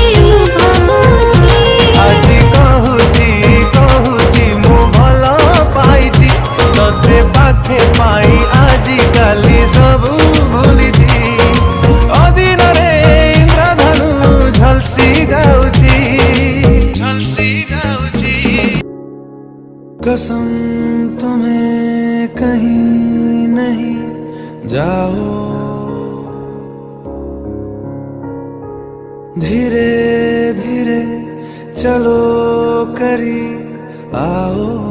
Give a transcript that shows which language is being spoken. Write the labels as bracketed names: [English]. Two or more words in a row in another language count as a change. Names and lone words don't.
[Odia] ଆଜି କହୁଛି ମୁଁ ଭଲ ପାଇଛି ତତେ ପାଖେ ପାଇ ଆଜି କାଲି ସବୁ ଭୁଲିଛି ଅଦିନରେ ଇନ୍ଦ୍ରଧନୁ ଝଲସି ଗାଉଛି [Hindi] कसम तुम्हें कहीं नहीं जाओ धीरे धीरे चलो करीब आओ